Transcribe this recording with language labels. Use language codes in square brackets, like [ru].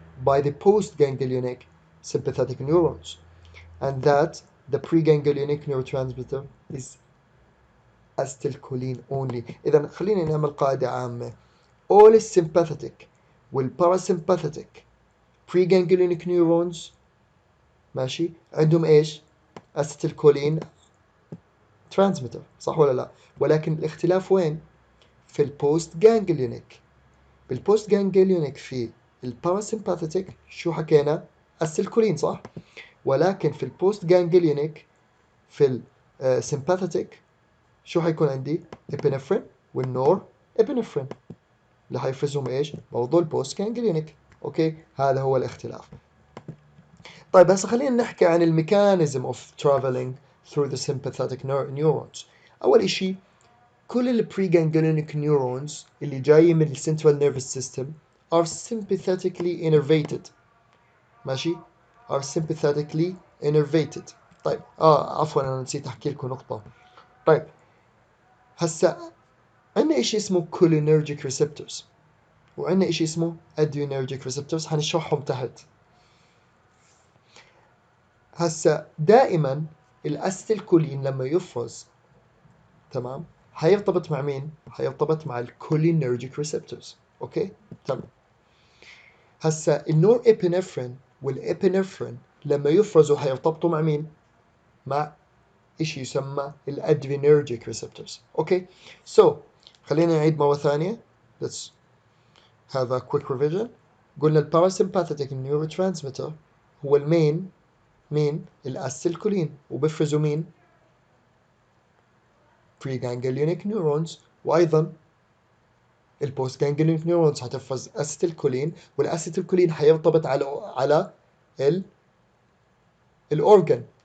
[en] by the postganglionic sympathetic neurons and that the preganglionic neurotransmitter is acetylcholine only. [ar] إذا خلينا نعمل قاعدة عامة. [en] all sympathetic [ar] والparasympathetic [en] preganglionic neurons [ar] ماشي عندهم ايش؟ acetylcholine ترانسميتر صح ولا لا؟ ولكن الاختلاف وين؟ في البوست جانجليونيك. بالبوست جانجليونيك في الباراسمباثيك شو حكينا؟ السيلكولين صح؟ ولكن في البوست جانجليونيك في السمباثيك شو حيكون عندي؟ ابنفرين والنور ابنفرين اللي حيفرزهم ايش؟ برضه البوست جانجليونيك. اوكي. هذا هو الاختلاف. طيب هسه خلينا نحكي عن الميكانيزم اوف [en] traveling through the sympathetic neurons. [ar] أول إشي كل ال preganglionic neurons اللي جاية من ال [en] central nervous system are sympathetically innervated. ماشي؟ are sympathetically innervated. [ar] طيب عفوا أنا نسيت أحكي لكم نقطة. طيب هسا عندنا إشي اسمه cholinergic receptors وعندنا إشي اسمه adrenergic receptors حنشرحهم تحت. هسا دائما الأستيلكولين لما يفرز تمام حيرتبط مع مين؟ حيرتبط مع الكولينرجيك ريسبتورز. اوكي؟ تمام. هسا النور ابنفرين والابنفرين لما يفرزوا حيرتبطوا مع مين؟ مع شيء يسمى الادرينرجيك ريسبتورز. اوكي؟ سو خلينا نعيد مرة ثانية. [en] Let's have a quick revision. [ar] قلنا الباراسمباثيك neurotransmitter هو المين مين؟ الاسيلكولين وبفرزوا مين؟ [en] preganglionic neurons [ar] وايضا البوست ganglionic neurons حتفرز اسيتيلكولين والاسيتيلكولين حيرتبط على الاورجن.